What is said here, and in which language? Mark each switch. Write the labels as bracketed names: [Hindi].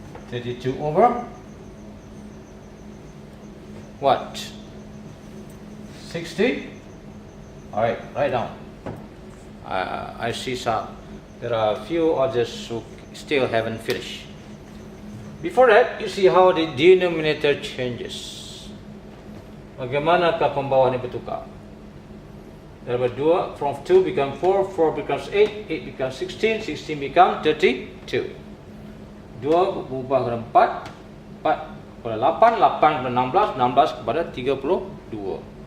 [English] 32 over what? 60. Alright, write down. I see there are a few others who still haven't finished. Before that, you see how the denominator changes. [Malay] Bagaimanakah pembawaan ini bertukar? Dari 2, [English] from 2 become 4, 4 becomes 8, 8 becomes 16, 16 becomes 32. [Malay] 2 berubah kepada 4, 4 kepada 8, 8 kepada 16, 16 kepada 32.